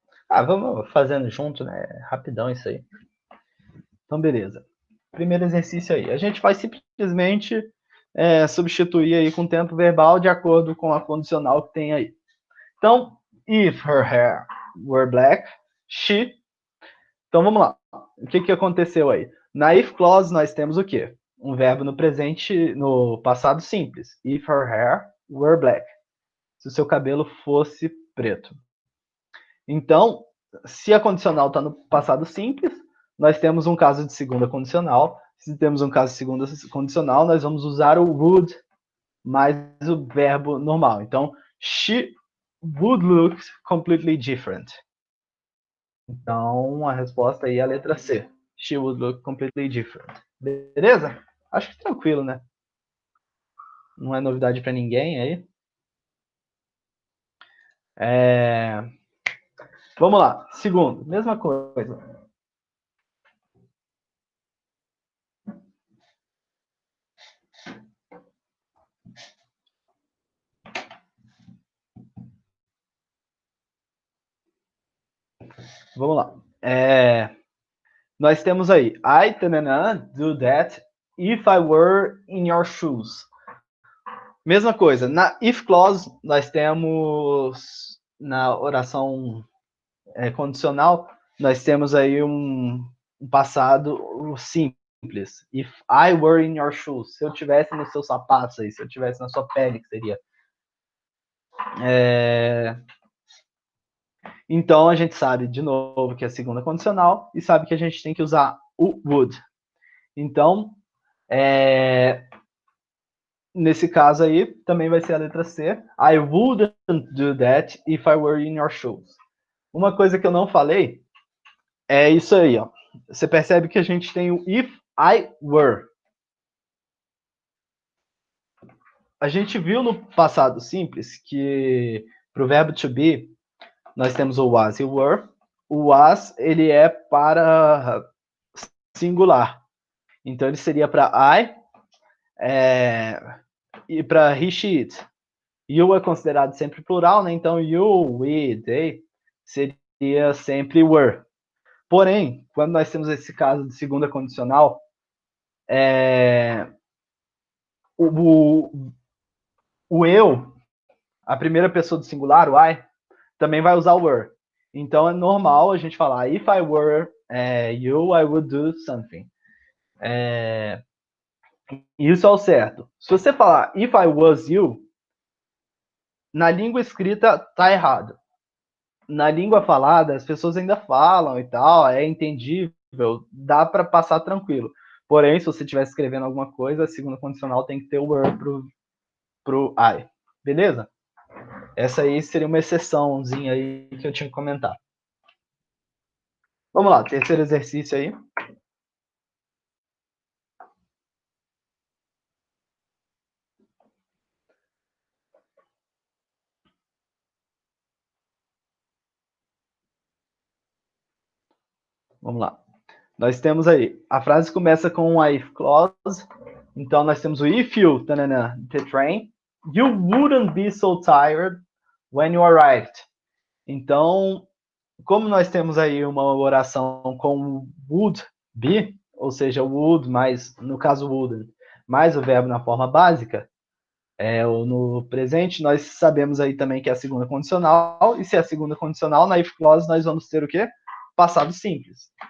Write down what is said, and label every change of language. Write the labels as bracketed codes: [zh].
[pt] Vamos fazendo junto, né? Rapidão isso aí. Então, beleza. Primeiro exercício aí. A gente vai simplesmente substituir aí com tempo verbal de acordo com a condicional que tem aí. [en] Então, if her hair were black, she... [pt] Então, vamos lá. O que aconteceu aí? Na if clause, nós temos o quê? Um verbo no presente, no passado simples. [en] If her hair were black. [pt] Se o seu cabelo fosse preto. Então, se a condicional está no passado simples, nós temos um caso de segunda condicional. Se temos um caso de segunda condicional, nós vamos usar o would mais o verbo normal. [en] Então, she would look completely different. [pt] Então, a resposta aí é a letra C. [en] She would look completely different. [pt] Beleza? Acho que tranquilo, né? Não é novidade para ninguém aí. Vamos lá. Segundo, mesma coisa. Vamos lá. Nós temos aí, [en] I do that if I were in your shoes. [pt] Mesma coisa, na if clause, nós temos, na oração condicional, nós temos aí um passado simples. simples. [en] If I were in your shoes. [pt] Se eu tivesse nos seus sapatos aí, se eu tivesse na sua pele, que seria. Então, a gente sabe, de novo, que é a segunda condicional e sabe que a gente tem que usar o would. Então, nesse caso aí, também vai ser a letra C. [en] I wouldn't do that if I were in your shoes. [pt] Uma coisa que eu não falei é isso aí, ó. Você percebe que a gente tem o [en] if I were. [pt] A gente viu no passado simples que para o verbo to be, nós temos o was e o were. O was, ele é para singular. Então, ele seria para I e para he, she, it. You é considerado sempre plural, né? Então, you, we, they seria sempre were. Porém, quando nós temos esse caso de segunda condicional, o eu, a primeira pessoa do singular, o I, também vai usar o were. Então, é normal a gente falar, [en] if I were you, I would do something. [pt] Isso é o certo. Se você falar, [en] if I was you, [pt] na língua escrita tá errado. Na língua falada, as pessoas ainda falam e tal, é entendível, dá para passar tranquilo. Porém, se você estiver escrevendo alguma coisa, a segunda condicional tem que ter o were pro I. Beleza? Essa aí seria uma exceçãozinha aí que eu tinha que comentar. Vamos lá, terceiro exercício aí. Vamos lá. Nós temos aí, a frase começa com um if clause. Então, nós temos o [en] if you, tanana, the train, you wouldn't be so tired when you arrived. [pt] Então, como nós temos aí uma oração com would be, ou seja, would mais, no caso wouldn't, mais o verbo na forma básica, ou no presente, nós sabemos aí também que é a segunda condicional, e se é a segunda condicional, na if clause nós vamos ter o quê? Passado simples.